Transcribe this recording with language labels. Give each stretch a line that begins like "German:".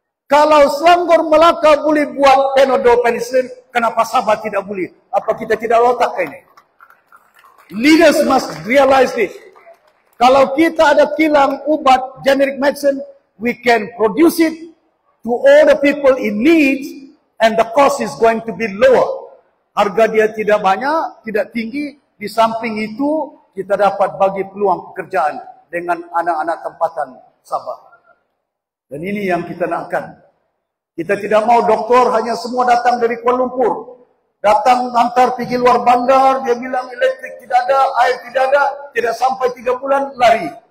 Malay: Kalau Selangor Melaka boleh buat Panadol penicillin, kenapa Sabah tidak boleh? Apa kita tidak otak ini?
English: Leaders must realize this.
Malay: Kalau kita ada kilang ubat
English: generic medicine, we can produce it to all the people in needs, and the cost is going to be lower.
Malay: Harga dia tidak banyak, tidak tinggi. Di samping itu, kita dapat bagi peluang pekerjaan dengan anak-anak tempatan Sabah. Dan ini yang kita nakkan. Kita tidak mau doktor hanya semua datang dari Kuala Lumpur. Datang antar pergi luar bandar, dia bilang elektrik tidak ada, air tidak ada, tidak sampai 3 bulan, lari.